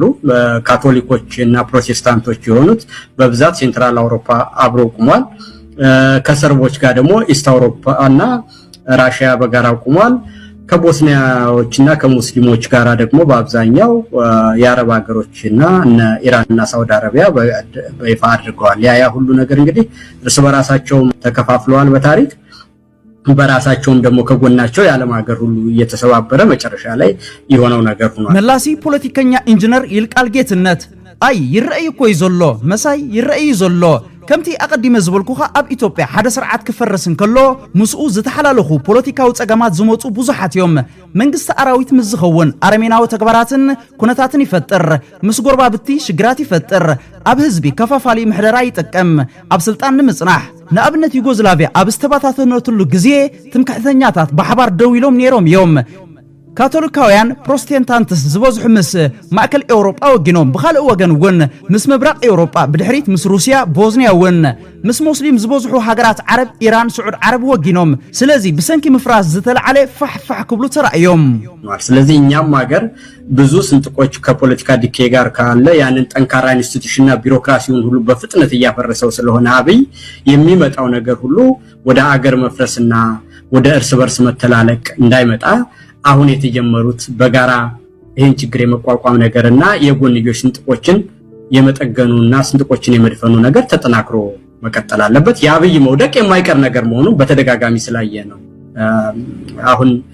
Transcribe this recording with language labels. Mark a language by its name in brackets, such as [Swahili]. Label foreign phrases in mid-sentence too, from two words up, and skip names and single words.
[Amharic] ካቶሊኮች እና ፕሮቴስታንቶች የሆኑት በብዛት ሴንትራል አውሮፓ አብረው ቆሟል ከሰርቦች ጋር ደግሞ ኢስት አውሮፓ እና ራሺያ በጋራ ቆሟል ከቦስኒያዎችና ከሙስሊሞች ጋራ ደግሞ በአብዛኛው የአረብ ሀገሮችና እነ ኢራንና ሳውዲ አረቢያ በይፋ አድርገዋል ያ ሁሉ ነገር እንግዲህ እርስ በራሳቸው ተከፋፍለዋል በታሪክ በራሳቸውም ደግሞ ከጎናቸው የዓለም ሀገር ሁሉ እየተሰባበረ መጨረሻ ላይ የሆነው ነገር ሆኗል [Tigrinya] መላሲ ፖለቲከኛ ኢንጂነር ይልቃል ጌትነት አይ ይረአይ እኮ ይዘሎ መሳይ ይረአይ ይዘሎ ከምቲ አቀዲመ ዝብልኩኻ ኣብ ኢትዮጵያ ሓደ ስርዓት ክፈረስን ከሎ ምስኡ ዝተሓላለኹ ፖለቲካዊ ጸገማት ዝመጹ ብዙሓት እዮም መንግስቲ አራዊት ምዝኸውን አረሜናዊ ተግባራትን ኩነታትን ይፈጥር ምስ ጎረባብቲ ሽግራት ይፈጥር ኣብ ህዝቢ ከፋፋሊ ምሕደራ ይጥቀም ኣብ ስልጣን ንምጽናሕ ንኣብነት ዩጎዝላቪያ ኣብ ዝተባታተነትሉ ግዜ ትምክሕተኛታት ብሓባር ደው ኢሎም ነይሮም እዮም ካቶሊካውያን ፕሮቴስታንትስ ዝበዝሑ ምስ ማእከል ኤውሮጳ ወጊኖም ብኻልእ ወገን እውን ምስ ምብራቅ ኤውሮጳ ብድሕሪት ምስ ሩስያ ቦዝኒያ እውን ምስ ሙስሊም ዝበዝሑ ሃገራት ዓረብ ኢራን ስዑድ ዓረብ ወጊኖም ስለዚ ብሰንኪ ምፍራስ ዝተለዓለ ፋሕፋሕ ክብሉ ተራእዮም [Amharic] ስለዚህ እኛም ሀገር ብዙ ስንጥቆች ከፖለቲካ ዲኬ ጋር ካለ ያንን ጠንካራ ኢንስቲትዩሽንና ቢሮክራሲውን ሁሉ በፍጥነት እያፈረሰው ስለሆነ አብይ የሚመጣው ነገር ሁሉ ወደ አገር መፍረስና ወደ እርስ በርስ መተላለቅ እንዳይመጣ አሁን የተጀመሩት በጋራ ይሄን ችግር የመቋቋም ነገርና የጎንዮሽ ስንጥቆችን የመጠገኑና ስንጥቆችን የመድፈኑ ነገር ተጠናክሮ መቀጠል አለበት የአብይ መውደቅ የማይቀር ነገር መሆኑን በተደጋጋሚ ስላየ ነው አሁን